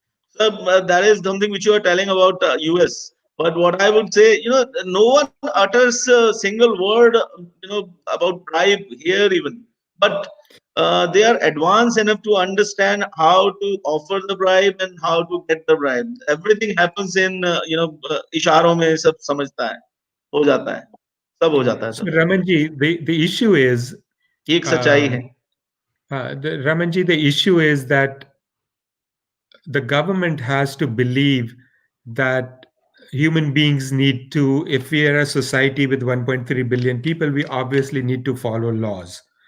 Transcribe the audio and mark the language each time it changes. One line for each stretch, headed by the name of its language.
English: So that is something which you are telling about US. But what I would say, no one utters a single word, about bribe here even. But they are advanced enough to understand how to offer the bribe and how to get the bribe. Everything happens in,
Hindi: इशारों में सब समझता है, हो जाता है, सब हो जाता है
English: So,
Hindi: sir.
English: Ramanji, the issue is,
Hindi: ये एक सच्चाई है.
English: Ramanji, the issue is that the government has to believe that human beings need to, if we are a society with 1.3 billion people, we obviously need to follow laws.